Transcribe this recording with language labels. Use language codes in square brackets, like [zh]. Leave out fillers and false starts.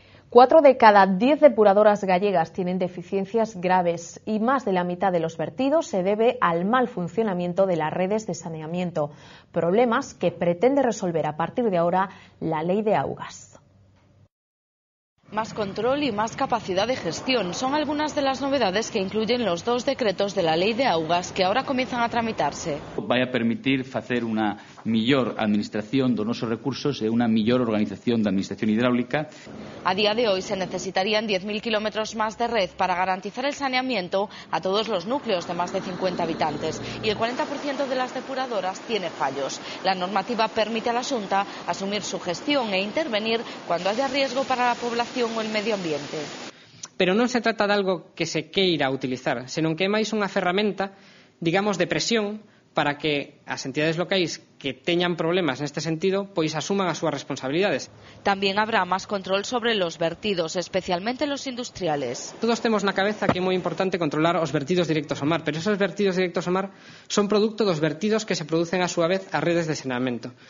[es] 4 de cada 10 depuradoras gallegas tienen deficiencias graves y más de la mitad de los vertidos se debe al mal funcionamiento de las redes de saneamiento, problemas que pretende resolver a partir de ahora la Ley de Augas. Más control y más capacidad de gestión son algunas de las novedades que incluyen los 2 decretos de la Lei de Augas que ahora comienzan a tramitarse. [gl] Vai a permitir facer unha mellor administración dos nosos recursos e unha mellor organización da administración hidráulica. [es] A día de hoy se necesitarían 10.000 kilómetros más de red para garantizar el saneamiento a todos los núcleos de más de 50 habitantes y el 40% de las depuradoras tiene fallos. La normativa permite a la Xunta asumir su gestión e intervenir cuando haya riesgo para la población o el medio ambiente. [gl] Pero non se trata de algo que se queira utilizar, senón que é máis unha ferramenta, digamos, de presión para que as entidades locais que teñan problemas neste sentido, pois asuman as súas responsabilidades. [es] También habrá más control sobre los vertidos, especialmente los industriales. [gl] Todos temos na cabeza que é moi importante controlar os vertidos directos ao mar, pero esos vertidos directos ao mar son produto dos vertidos que se producen a súa vez ás redes de saneamento.